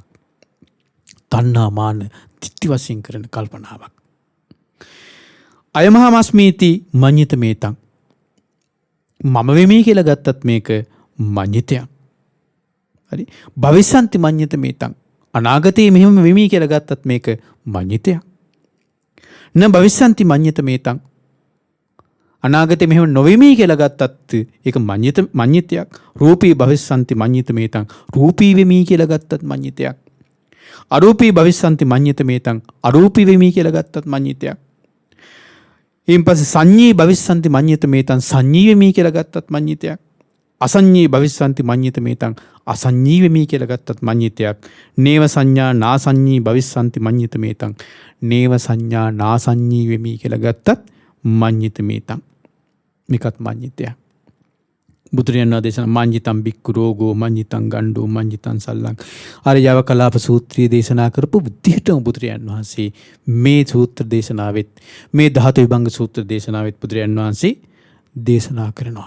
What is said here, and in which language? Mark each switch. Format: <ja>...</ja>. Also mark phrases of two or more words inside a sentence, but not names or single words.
<si>තණ්හා මාන දිට්ඨි වශයෙන් කරන කල්පනාවක්.</si> <pi>අයමහාමස්මීති මඤ්ඤිත මේතං.</pi> <si>මම වෙමි කියලා ගත්තත් මේක මඤ්ඤිතයක්.</si> <pi>හරි භවිස්සන්ති මඤ්ඤිත මේතං.</pi> <si>අනාගතයේ මෙහෙම වෙමි කියලා ගත්තත් මේක මඤ්ඤිතයක්.</si> <pi>න භවිස්සන්ති මඤ්ඤිත මේතං.</pi> <si>අනාගතයේ මෙහෙම නොවෙමි කියලා ගත්තත් ඒක මඤ්ඤිතයක්.</si> <pi>රූපී භවිස්සන්ති මඤ්ඤිත මේතං.</pi> <si>රූපී වෙමි කියලා ගත්තත් මඤ්ඤිතයක්.</si> <pi>අරූපී භවිස්සන්ති මඤ්ඤිත මේතං.</pi> <si>අරූපී වෙමි කියලා ගත්තත් මඤ්ඤිතයක්. ඊන් පස්සේ</si> <pi>සංඤී භවිස්සන්ති මඤ්ඤිත මේතං.</pi> <si>සංඤී වෙමි කියලා ගත්තත් මඤ්ඤිතයක්.</si> <pi>අසංඤී භවිස්සන්ති මඤ්ඤිත මේතං.</pi> <si>අසංඤී වෙමි කියලා ගත්තත් මඤ්ඤිතයක්.</si> <pi>නේව සංඥා නාසංඤී භවිස්සන්ති මඤ්ඤිත මේතං.</pi> <si>නේව සංඥා නාසංඤී වෙමි කියලා ගත්තත්</si> <pi>මඤ්ඤිත මේතං.</pi> <si>මේකත් මඤ්ඤිතයක්. බුදුරජාණන් වහන්සේ දේශනා</si> <pi>මඤ්ඤිතං බික්ඛු රෝගෝ මඤ්ඤිතං ගණ්ඩෝ මඤ්ඤිතං සල්ලං</pi> <si>අර යව කලාප සූත්‍රයේ දේශනා කරපු විදිහටම බුදුරජාණන් වහන්සේ මේ සූත්‍ර දේශනාවෙත් මේ ධාතු විභංග සූත්‍ර දේශනාවෙත් බුදුරජාණන් වහන්සේ දේශනා කරනවා.</si>